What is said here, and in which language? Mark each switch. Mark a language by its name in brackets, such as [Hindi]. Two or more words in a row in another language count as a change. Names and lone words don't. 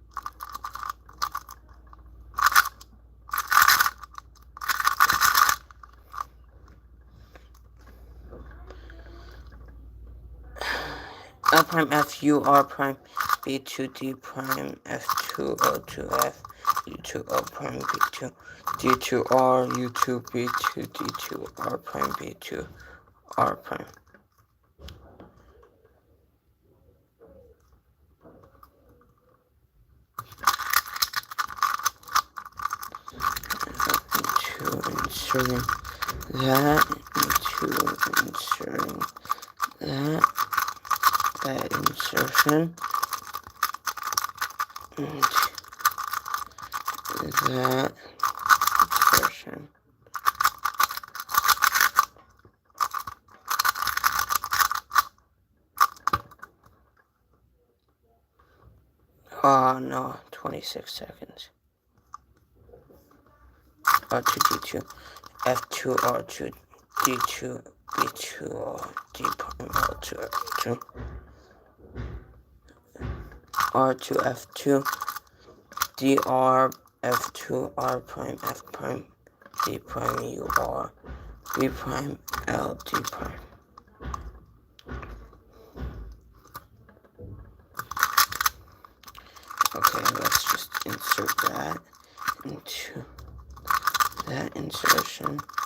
[English] L prime FU R prime B2 D prime F2 O2 F U2 O prime B2 D2 R U2 B2 D2 R prime B2 R prime. Into inserting that, into inserting that insertion, and that insertion. Oh no, 26 seconds. R2 D2 F2 R2 D2 B2 R D prime L2 F2 R2 F2 DR F2 R prime F prime D prime U R B prime L D prime. Okay, let's just insert that into that insertion.